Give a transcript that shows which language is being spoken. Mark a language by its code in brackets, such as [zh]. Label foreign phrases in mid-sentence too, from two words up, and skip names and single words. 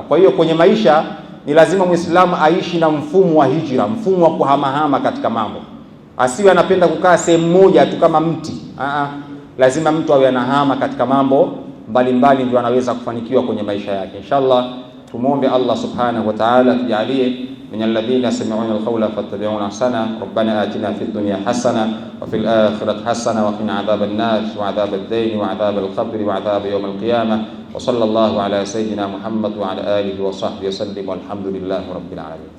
[sw] Kwa hiyo kwenye maisha ni lazima Muislamu aishi na mfumo wa hijra, mfumo wa kuhamahama katika mambo. asiwe anapenda kukaa sehemu moja tu kama mti. Lazima mtu awe anahama katika mambo mbalimbali, ndio anaweza kufanikiwa kwenye maisha yake. [ar] Inshallah tumuombe Allah سبحانه وتعالى tujalie من الذين يستمعون القول فيتبعون أحسن. ربنا آتنا في الدنيا حسنة وفي الآخرة حسنة وقنا عذاب النار وعذاب الدين وعذاب القبر وعذاب يوم القيامة. وصلى الله على سيدنا محمد وعلى آله وصحبه وسلم والحمد لله رب العالمين.